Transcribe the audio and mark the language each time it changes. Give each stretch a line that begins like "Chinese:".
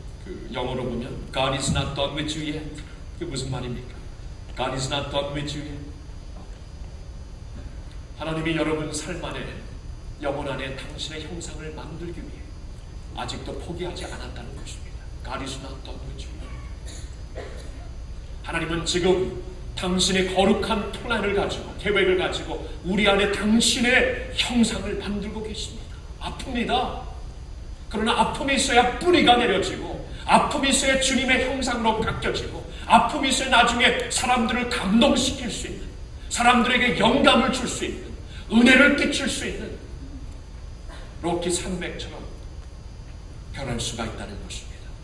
Korean: 그 영어로 보면
English: God is not done with you yet.
Korean: 그게 무슨 말입니까?
English: God is not done with you yet.
Korean: 하나님이 여러분 삶 안에, 영혼 안에 당신의 형상을 만들기 위해 아직도 포기하지 않았다는 것입니다.
English: God is not done with you yet.
Korean: 하나님은 지금 당신의 거룩한 플랜을 가지고, 계획을 가지고 우리 안에 당신의 형상을 만들고 계십니다. 아픕니다. 그러나 아픔이 있어야 뿌리가 내려지고, 아픔이 있어야 주님의 형상으로 바뀌어지고, 아픔이 있어야 나중에 사람들을 감동시킬 수 있는, 사람들에게 영감을 줄 수 있는, 은혜를 끼칠 수 있는 로키 산맥처럼 변할 수가 있다는 것입니다.